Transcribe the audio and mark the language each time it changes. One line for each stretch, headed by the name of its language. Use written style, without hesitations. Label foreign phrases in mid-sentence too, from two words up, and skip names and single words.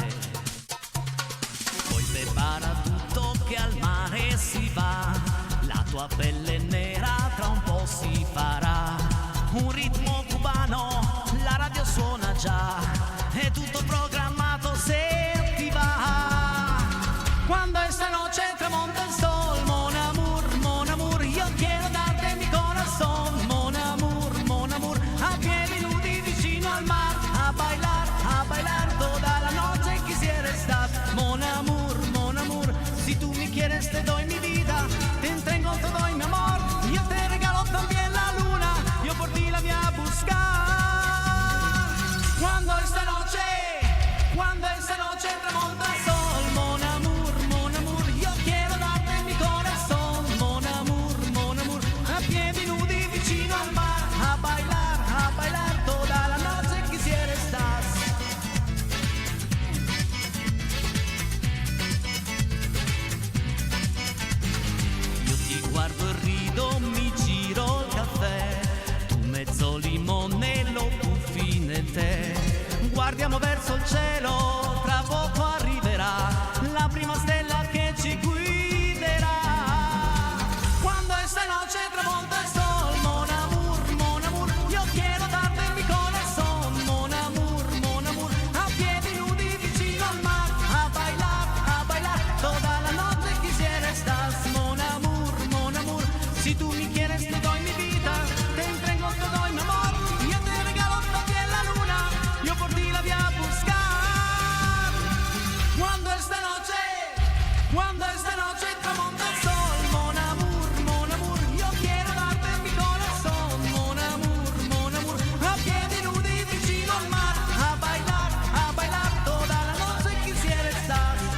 Italian: Poi prepara tutto che al mare si va, la tua pelle nera tra un po' si farà, un ritmo cubano, la radio suona già, è tutto programmato se ti va.
Spanish: Quando esta noche tramonta el sol,
French: mon amour,
Spanish: io quiero darte mi corazón,
French: mon amour,
Italian: a piedi nudi vicino al
Spanish: mar, a bailar toda la noche quisiera estar,
French: mon amour,
Spanish: si tú me quieres te doy mi vida, te entrego todo mi amor, yo te regalo también la luna, yo por ti la voy a buscar. Cuando esta noche tramonta el sol,
French: mon amour,
Spanish: io quiero darte mi corazón,
French: mon amour,
Italian: a piedi nudi vicino al
Spanish: mar, a bailar toda la noche quisiera estar.
Italian: Io ti guardo e rido, mi giro il caffè, tu mezzo limone lo buffi nel tè, guardiamo verso il cielo, tra poco arriverà la prima stella che ci guiderà.
Spanish: Quando esta noche tramonta el sol,
French: mon amour,
Spanish: io quiero darte mi corazón,
French: mon amour,
Italian: a piedi nudi vicino al
Spanish: mar, a bailar toda la noche quisiera estar,
French: mon amour,
Spanish: si tú me quieres te doy mi vida, te entrego todo mi amor, yo te regalo también la luna, yo por ti la voy a buscar. Cuando esta noche tramonta el sol,
French: mon amour,
Spanish: io quiero darte mi corazón,
French: mon amour,
Italian: a piedi nudi vicino al
Spanish: mar, a bailar toda la noche quisiera estar.